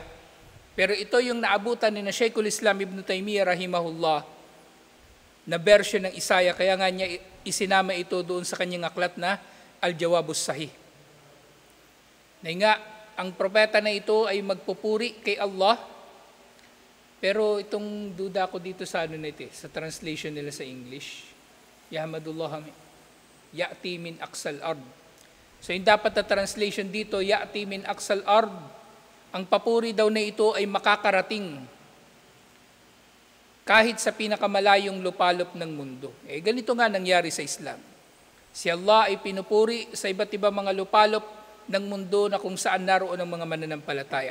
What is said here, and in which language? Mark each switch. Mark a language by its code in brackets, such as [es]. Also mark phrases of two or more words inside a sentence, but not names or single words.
[tl] Pero ito yung naabutan ni Sheikhul Islam Ibn Taymiyyah rahimahullah na version ng Isaiah. Kaya nga niya isinama ito doon sa kanyang aklat na Al-Jawabus Sahih. Na nga, ang propeta na ito ay magpupuri kay Allah. Pero itong duda ko dito sa sa translation nila sa English. [ar] يحمد الله يأتي من أقصى الأرض. [tl] So yung dapat na translation dito, [ar] يأتي من أقصى الأرض. [tl] Ang papuri daw na ito ay makakarating kahit sa pinakamalayong lupalop ng mundo. Ganito nga nangyari sa Islam. Si Allah ay pinupuri sa iba't ibang mga lupalop ng mundo na kung saan naroon ang mga mananampalataya.